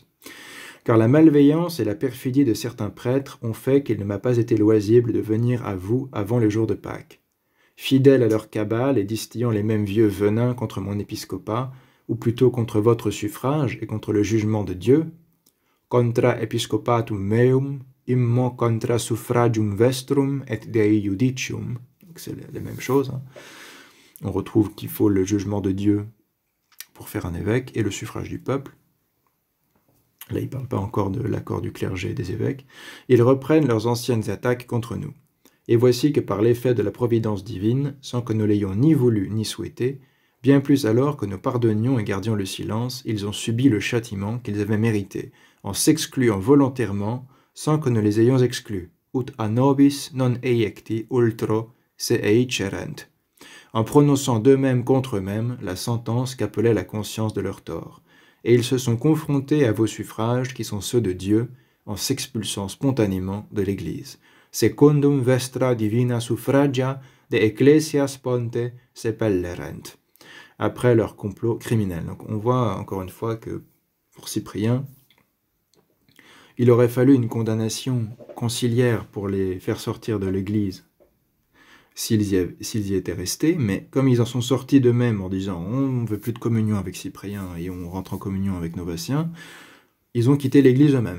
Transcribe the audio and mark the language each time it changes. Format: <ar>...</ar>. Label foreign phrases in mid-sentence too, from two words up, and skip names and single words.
<fr>Car la malveillance et la perfidie de certains prêtres ont fait qu'il ne m'a pas été loisible de venir à vous avant le jour de Pâques. Fidèles à leur cabale et distillant les mêmes vieux venins contre mon épiscopat, ou plutôt contre votre suffrage et contre le jugement de Dieu,</fr> <la>contra episcopatum meum, immo contra suffragium vestrum et Dei judicium.</la> <fr>C'est la même chose. On retrouve qu'il faut le jugement de Dieu pour faire un évêque et le suffrage du peuple. Là, il ne parle pas encore de l'accord du clergé et des évêques. Ils reprennent leurs anciennes attaques contre nous. Et voici que par l'effet de la providence divine, sans que nous l'ayons ni voulu ni souhaité, bien plus alors que nous pardonnions et gardions le silence, ils ont subi le châtiment qu'ils avaient mérité, en s'excluant volontairement, sans que nous les ayons exclus.</fr> <la>Ut a nobis non eiecti ultro se eicerent.</la> <fr>en prononçant d'eux-mêmes contre eux-mêmes la sentence qu'appelait la conscience de leur tort. Et ils se sont confrontés à vos suffrages qui sont ceux de Dieu, en s'expulsant spontanément de l'Église.</fr> <la>Secundum vestra divina suffragia de ecclesias ponte sepellerent.</la> <fr>Après leur complot criminel. Donc on voit encore une fois que pour Cyprien, il aurait fallu une condamnation conciliaire pour les faire sortir de l'Église s'ils y étaient restés, mais comme ils en sont sortis d'eux-mêmes en disant « on ne veut plus de communion avec Cyprien et on rentre en communion avec Novatien », ils ont quitté l'Église eux-mêmes.</fr>